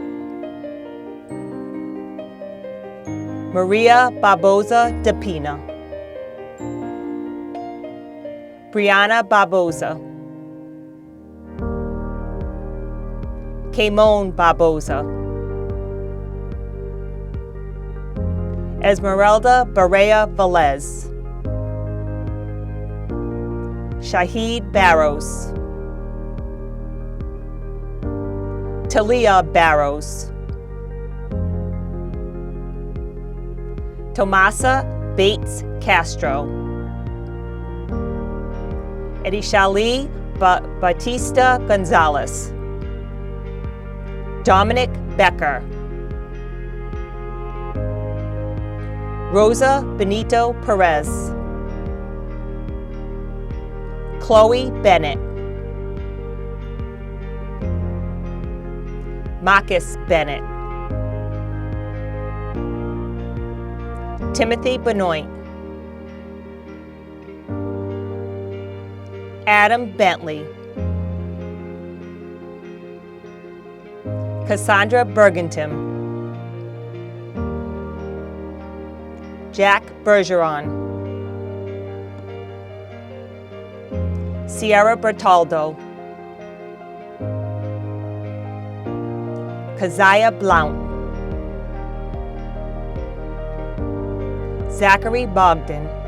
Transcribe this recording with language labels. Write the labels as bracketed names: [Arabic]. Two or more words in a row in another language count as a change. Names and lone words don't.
[English] Maria Barboza de Pina, Brianna Barboza, Kaimon Barboza, Esmeralda Barea Velez, Shahid Barrows, Talia Barrows, Tomasa Bates Castro, Edishali Batista Gonzalez, Dominic Becker, Rosa Benito Perez, Chloe Bennett, Marcus Bennett, Timothy Benoit, Adam Bentley, Cassandra Bergentim, Jack Bergeron, Sierra Bertaldo, Keziah Blount, Zachary Bogdan,